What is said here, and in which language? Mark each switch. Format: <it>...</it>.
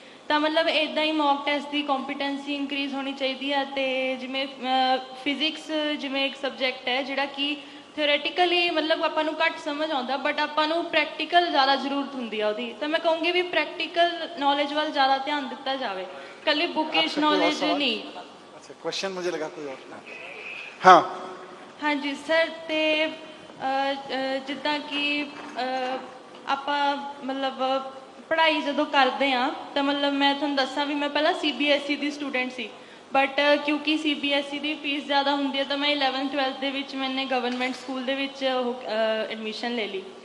<pa>ਤਾਂ ਮਤਲਬ ਇਦਾਂ ਹੀ ਮੌਕ ਟੈਸਟ ਦੀ ਕੰਪੀਟੈਂਸੀ ਇਨਕਰੀਜ਼ ਹੋਣੀ ਚਾਹੀਦੀ ਆ। ਤੇ ਜਿਵੇਂ ਫਿਜ਼ਿਕਸ ਜਿਵੇਂ ਇੱਕ ਸਬਜੈਕਟ ਹੈ ਜਿਹੜਾ ਕਿ ਥਿਓਰੈਟੀਕਲੀ ਮਤਲਬ ਆਪਾਂ ਨੂੰ ਘੱਟ ਸਮਝ ਆਉਂਦਾ ਬਟ ਆਪਾਂ ਨੂੰ ਪ੍ਰੈਕਟੀਕਲ ਜ਼ਿਆਦਾ ਜ਼ਰੂਰਤ ਹੁੰਦੀ ਆ ਉਹਦੀ। ਤਾਂ ਮੈਂ ਕਹੂੰਗੀ ਵੀ ਪ੍ਰੈਕਟੀਕਲ ਨੌਲੇਜ ਵੱਲ ਜ਼ਿਆਦਾ ਧਿਆਨ ਦਿੱਤਾ ਜਾਵੇ, ਇਕੱਲੀ ਬੁਕਿਸ਼ ਨੌਲੇਜ ਨਹੀਂ।</pa> <hi>अच्छा, क्वेश्चन मुझे लगा कोई और। हाँ</hi> <pa>ਹਾਂਜੀ ਸਰ। ਤੇ ਜਿੱਦਾਂ ਕਿ ਆਪਾਂ ਮਤਲਬ ਪੜ੍ਹਾਈ ਜਦੋਂ ਕਰਦੇ ਆ ਤਾਂ ਮਤਲਬ ਮੈਂ ਤੁਹਾਨੂੰ ਦੱਸਾਂ ਵੀ ਮੈਂ ਪਹਿਲਾਂ CBSE ਦੀ student ਸੀ but ਕਿਉਂਕਿ CBSE ਦੀ ਫੀਸ ਜ਼ਿਆਦਾ ਹੁੰਦੀ ਹੈ ਤਾਂ ਮੈਂ 11th 12th ਦੇ ਵਿੱਚ ਮੈਨੇ ਗਵਰਨਮੈਂਟ ਸਕੂਲ ਦੇ ਵਿੱਚ ਐਡਮਿਸ਼ਨ ਲੈ ਲਈ</pa>